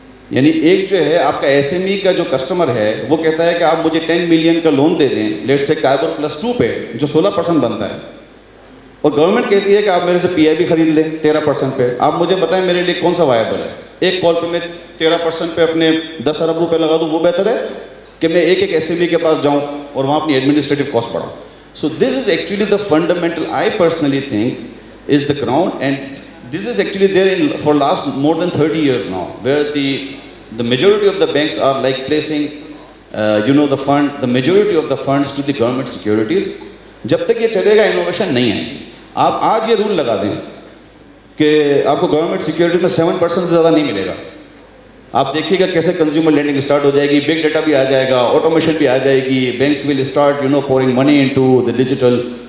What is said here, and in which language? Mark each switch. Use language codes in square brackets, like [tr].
[ur] یعنی ایک جو ہے آپ کا ایس ایم ای کا جو کسٹمر ہے وہ کہتا ہے کہ آپ مجھے 10 ملین کا لون دے دیں لیٹ سے کائبر +2 پہ جو 16% بنتا ہے، اور گورنمنٹ کہتی ہے کہ آپ میرے سے پی آئی بی خرید لیں 13% پہ. آپ مجھے بتائیں میرے لیے کون سا وائبل ہے؟ ایک کال پہ میں 13% پہ اپنے 10 ارب روپے لگا دوں وہ بہتر ہے کہ میں ایک ایس ایم ای کے پاس جاؤں اور وہاں اپنی administrative cost بڑھاؤں. [en] So this is actually the fundamental, I personally think, is the ground, and this is actually there for last more than 30 years now, where the majority of the banks are like placing, the majority of the funds to the government securities. [ur] جب تک یہ چلے گا innovation نہیں آئے. آپ آج یہ role لگا دیں کہ آپ کو گورنمنٹ سیکیورٹی میں 7% سے زیادہ نہیں ملے گا. آپ دیکھیے گا کیسے کنزیومر لینڈنگ اسٹارٹ ہو جائے گی, بگ ڈیٹا بھی آ جائے گا, آٹومیشن بھی آ جائے گی, [en] Banks will start pouring money into the digital.